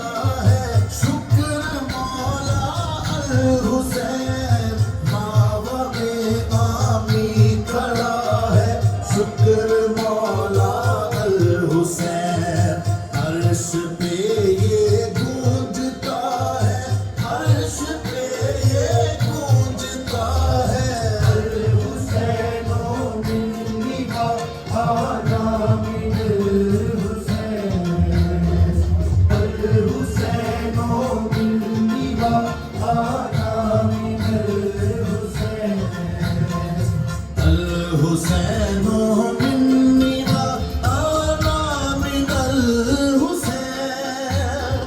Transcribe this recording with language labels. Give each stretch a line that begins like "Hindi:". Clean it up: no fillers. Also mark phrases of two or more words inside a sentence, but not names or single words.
Urdu: ہے شکر مولا الحسین ماوا میں آمی کھڑا ہے شکر مولا الحسین عرش پہ یہ گونجتا ہے عرش پہ یہ گونجتا ہے
Arabic: الحسین و منی وأنا من الحسین الحسین و منی وأنا من الحسین الحسین و منی وأنا من الحسین